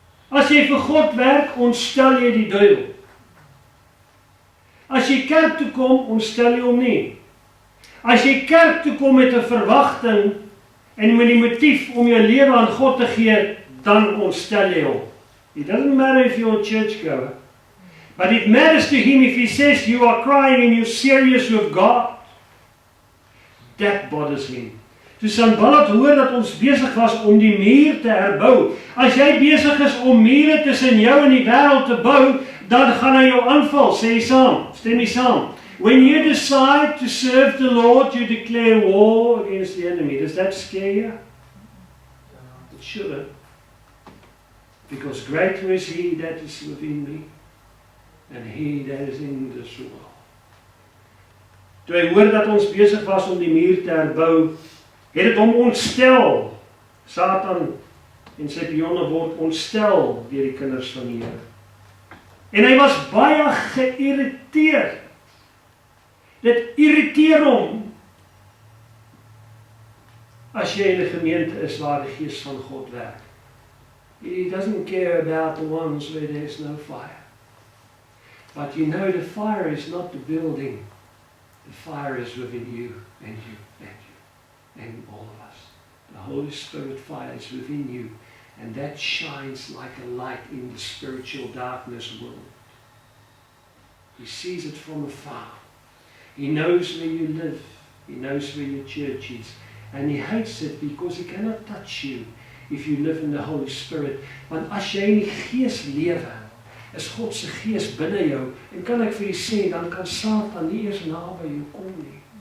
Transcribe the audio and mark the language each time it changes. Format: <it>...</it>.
<af>As jy vir God werk, ontstel jy die duiwel. As jy kerk toe kom, ontstel jy hom nie. As jy kerk toe kom met 'n verwagting en met die motief om jou lewe aan God te gee, dan ontstel jy hom.</af> <en>It doesn't matter if you're a churchgoer, but it matters to him if he says you are crying and you're serious with God. That bothers him.</en> <af>Toe Sanballat hoor dat ons besig was om die muur te herbou. As jy besig is om mure tussen jou en die wêreld te bou, dan gaan hy jou aanval, sê jy saam, stem jy saam.</af> <en>When you decide to serve the Lord, you declare war against the enemy. Does that scare you? It shouldn't. Because greater is he that is within me, and he that is in this world.</en> <af>Toe hy hoor dat ons besig was om die muur te herbou, het dit hom ontstel. Satan en sy pionne word ontstel deur die kinders van die Here. En hy was baie geïrriteerd. Dit irriteer hom as jy in 'n gemeente is waar die Gees van God werk.</af> <en>He doesn't care about the ones where there's no fire. But you know the fire is not the building. The fire is within you and you and you and all of us. The Holy Spirit fire is within you, and that shines like a light in the spiritual darkness world. He sees it from afar. He knows where you live. He knows where your church is. And he hates it because he cannot touch you if you live in the Holy Spirit.</en> <af>Want as jy in die Gees lewe, is God se Gees binne jou. En kan ek vir u sê, dan kan Satan nie eers naby jou kom nie.</af>